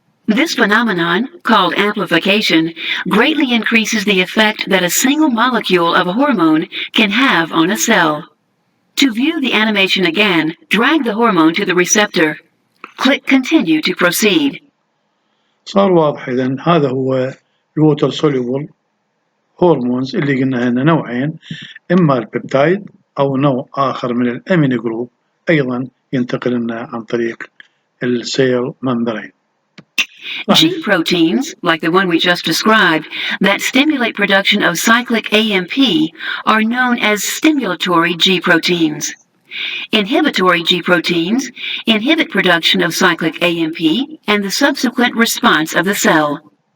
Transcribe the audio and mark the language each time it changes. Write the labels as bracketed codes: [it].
[en] This phenomenon, called amplification, greatly increases the effect that a single molecule of a hormone can have on a cell. To view the animation again, drag the hormone to the receptor. Click Continue to proceed. [ar] صار واضح إذن هذا هو الووتر سوليبل هرمونز اللي قلنا هنا نوعين، إما البيبتايد أو نوع آخر من الأمينو جروب أيضا ينتقل لنا عن طريق السيل ممبرين. [en] G proteins, like the one we just described, that stimulate production of cyclic AMP are known as stimulatory G proteins. Inhibitory G proteins inhibit production of cyclic AMP and the subsequent response of the cell.